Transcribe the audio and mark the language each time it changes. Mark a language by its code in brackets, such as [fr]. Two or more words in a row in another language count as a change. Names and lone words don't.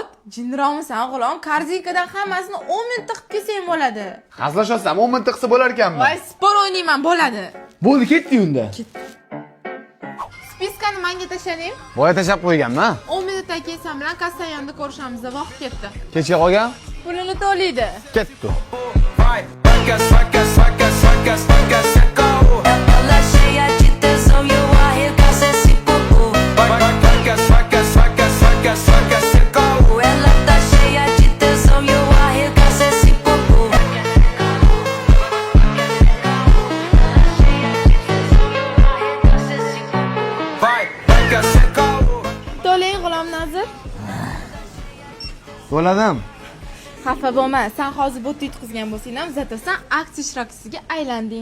[uz] Jinromisan g'ulom, korzinkadan hammasini 10 minutda qilib kelsang bo'ladi. Hazillashasan, 10 minutda qilsa bo'lar ekanmi? Voy, spor o'ynayman, bo'ladi. Bo'ldi, ketdi unda. Spiskani menga tashlaning. Boya tashab qo'yganman. 10 minutdan keyin sen bilan kassaning yonida ko'rishamiz, vaqt ketdi. Kechga qolgan? Pulini to'laydi. Ketdi. [pt] Ela cheia de tesão e eu arregaço esse popô. Ela tá cheia de tesão e eu arregaço esse popô. [uz] To'lang g'ulom Nazir. To'ladim. Xafa bo'lma, sen hozir bot yutqizgan bo'lsang ham, zato sen aksiya ishtirokchisiga aylanding.